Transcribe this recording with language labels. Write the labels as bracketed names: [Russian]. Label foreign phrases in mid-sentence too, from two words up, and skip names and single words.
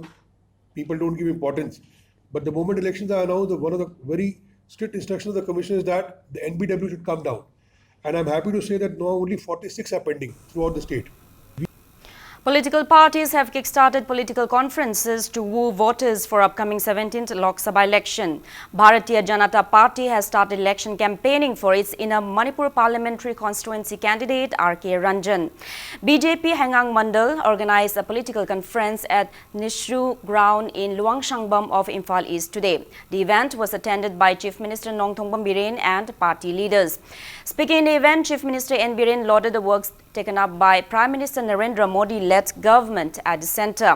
[English] People don't give importance. But the moment elections are announced, one of the very strict instructions of the commission is that the NBW should come down. And I'm happy to say that now only 46 are pending throughout the state. Political parties have kick-started political conferences to woo voters for upcoming 17th Lok Sabha election. Bharatiya Janata Party has started election campaigning for its inner Manipur parliamentary constituency candidate R.K. Ranjan. BJP Hengang Mandal organized a political conference at Nishru Ground in Luangsangbam of Imphal East today. The event was attended by Chief Minister Nongthongpam Biren and party leaders. Speaking in the event, Chief Minister N. Biren lauded the works taken up by Prime Minister Narendra Modi-led government at the centre.